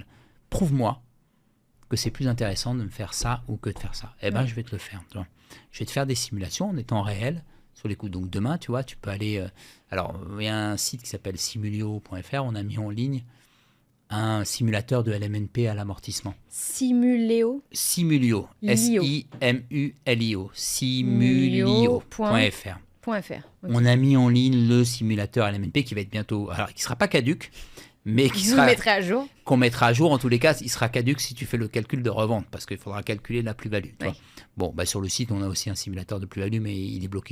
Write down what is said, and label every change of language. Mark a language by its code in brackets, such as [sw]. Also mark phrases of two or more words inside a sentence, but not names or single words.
[fr] Prouve-moi que c'est plus intéressant de me faire ça ou que de faire ça. Eh ben, je vais te le faire. Tu vois. Je vais te faire des simulations en étant réel. Sur les coups. Donc demain, tu vois, tu peux aller... alors, il y a un site qui s'appelle simulio.fr. On a mis en ligne un simulateur de LMNP à l'amortissement. Simulio. Simulio. S-I-M-U-L-I-O. Simulio.fr. Okay. On a mis en ligne le simulateur LMNP qui va être bientôt... Alors, qui ne sera pas caduc, mais qu'on mettra à jour. En tous les cas, il sera caduc si tu fais le calcul de revente, parce qu'il faudra calculer la plus-value. Oui. Bon, bah sur le site, on a aussi un simulateur de plus-value, mais il est bloqué.